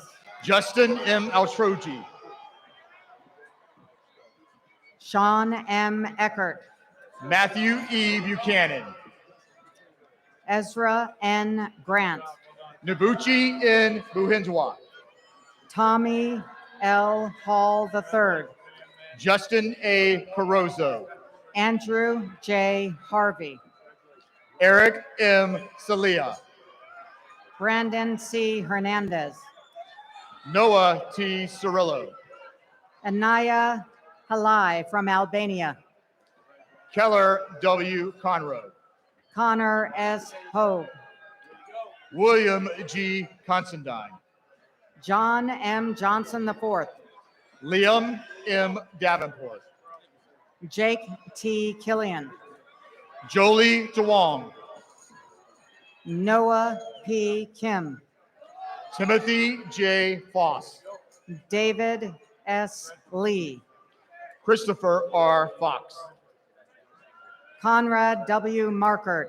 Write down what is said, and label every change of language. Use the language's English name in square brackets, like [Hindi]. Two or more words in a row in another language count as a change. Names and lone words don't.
[English] Justin M. Altroji, Sean M. Eckert, Matthew E. Buchanan, Ezra N. Grant, Nabuchi N. Buhenjwa, Tommy L. Hall III, Justin A. Carozzo, Andrew J. Harvey, Eric M. Salia, Brandon C. Hernandez, Noah T. Cirillo, Anaya Halai from Albania, Keller W. Conroe, Connor S. Hogue, William G. Considine, John M. Johnson IV, Liam M. Davenport, Jake T. Killian, Jolie DeWong, Noah P. Kim, Timothy J. Foss, David S. Lee, Christopher R. Fox, Conrad W. Markert,